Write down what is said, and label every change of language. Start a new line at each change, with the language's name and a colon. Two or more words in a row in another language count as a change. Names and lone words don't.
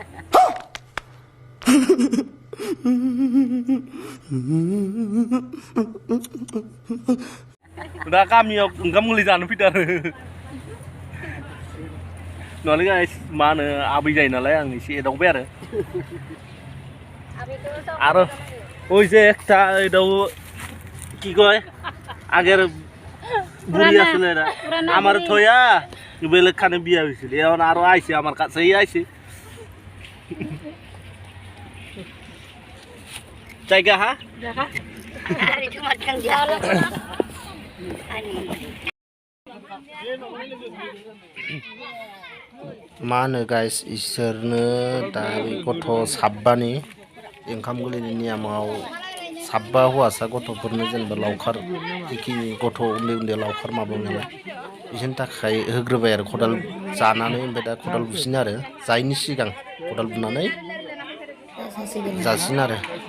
Bodo: दा गामियाव ओंखाम गोरलै जानो फैदों आरो नङालै गाइस मा होनो आबै जायो नालाय आं एसे एदावबाय आरो
Bangla: ওই যে একটা এটাও কি কয় আগের বুড়ি আসলে না আমার থয়া বেলেগ খানে বিয়া হয়েছিল এখন আরো আইছে আমার কাছেই আইছে জায়গা হ্যাঁ
Bodo: मा होनो गाइस इसोरनो दा बे गथ' साबबानि ओंखाम गोरलैनि नियमाव साबबा हौवासा गथ'फोरनो जेनेबा लावखार जिखिनि गथ' उन्दै उन्दै लावखार माबायो नालाय बिसोरनि थाखाय होग्रोबाय आरो खदाल जानानै ओमफ्राय दा खदाल बुसिनो आरो जायैनि सिगां खदाल बुनानै जासिनो आरो